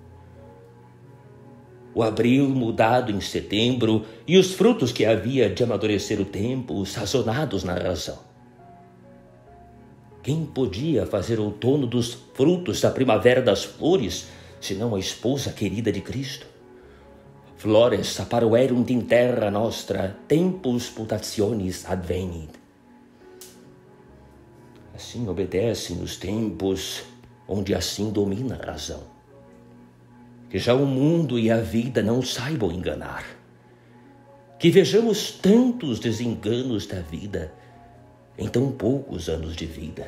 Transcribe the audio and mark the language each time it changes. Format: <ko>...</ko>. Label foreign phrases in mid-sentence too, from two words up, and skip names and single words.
<pt>O abril mudado em setembro e os frutos que havia de amadurecer o tempo, sazonados na razão. Quem podia fazer outono dos frutos da primavera das flores, senão a esposa querida de Cristo?</pt> <la>Flores apparuerunt in terra nostra, tempus putationis advenit.</la> <pt>Assim obedecem os tempos onde assim domina a razão. Que já o mundo e a vida não saibam enganar. Que vejamos tantos desenganos da vida em tão poucos anos de vida.</pt>